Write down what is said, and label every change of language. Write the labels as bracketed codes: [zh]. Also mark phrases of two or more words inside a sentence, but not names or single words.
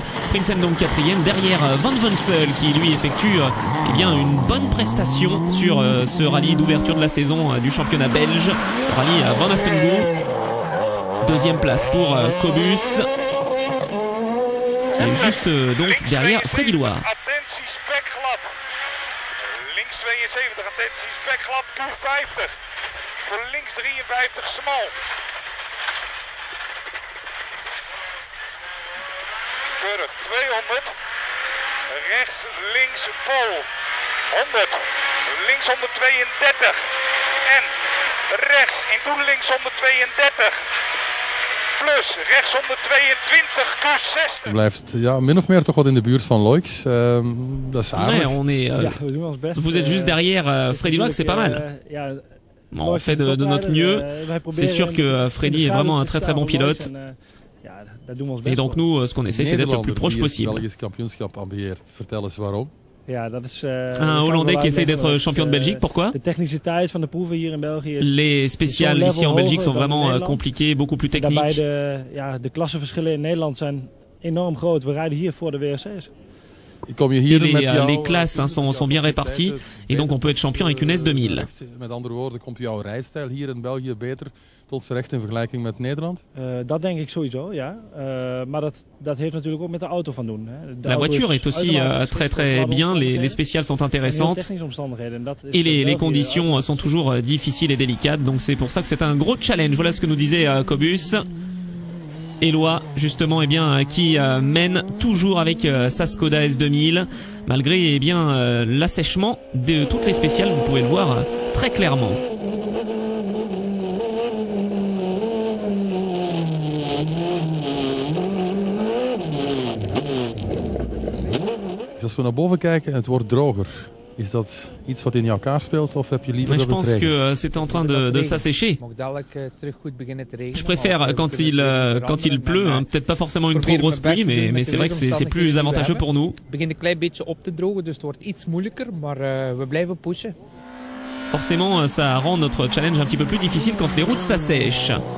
[fr] Prinsen donc 4e, derrière Van Vonsel qui lui effectue une bonne prestation sur ce rallye d'ouverture de la saison du championnat belge, rallye à Van Aspengour. 2e place pour Cobus, qui est juste donc derrière Freddy Loire. [nl] Attentie spekglad. Links 72, attentie spekglad, Q50. Voor links 53 smal. Keurig, 200, rechts, links, vol, 100, links 132 en rechts in toe links 132, plus rechts 122, Q60. Blijft min of meer toch wat in de buurt van Loix. Dat is aardig. [fr] Vous êtes juste derrière Freddy Loix, c'est pas mal. On fait de notre mieux. C'est sûr que Freddy est vraiment un très bon pilote. Et donc nous, ce qu'on essaie, c'est d'être le plus proche possible. Un Hollandais qui essaye d'être champion de Belgique, pourquoi? Les spéciales ici en Belgique sont vraiment compliquées, beaucoup plus techniques. Et les classes sont bien réparties et donc on peut être champion avec une S2000. [nl] Tot z'n recht in vergelijking met Nederland? Dat denk ik sowieso, ja. Maar dat heeft natuurlijk ook met de auto van doen. [fr] La voiture est aussi très bien, les spéciales sont intéressantes et les conditions sont toujours difficiles et délicates, donc c'est pour ça que c'est un gros challenge. Voilà ce que nous disait Cobus. Éloi, justement, qui mène toujours avec sa Skoda S2000, malgré l'assèchement de toutes les spéciales, vous pouvez le voir très clairement. [nl] Als we naar boven kijken en het wordt droger, is dat iets wat in jouw kaart speelt of heb je liever dat het regent? [fr] Je pense que c'est en train de s'assécher. Je préfère quand il pleut, peut-être pas forcément une trop grosse pluie, mais c'est vrai que c'est plus avantageux pour nous. Forcément, ça rend notre challenge un petit peu plus difficile quand les routes s'assèchent.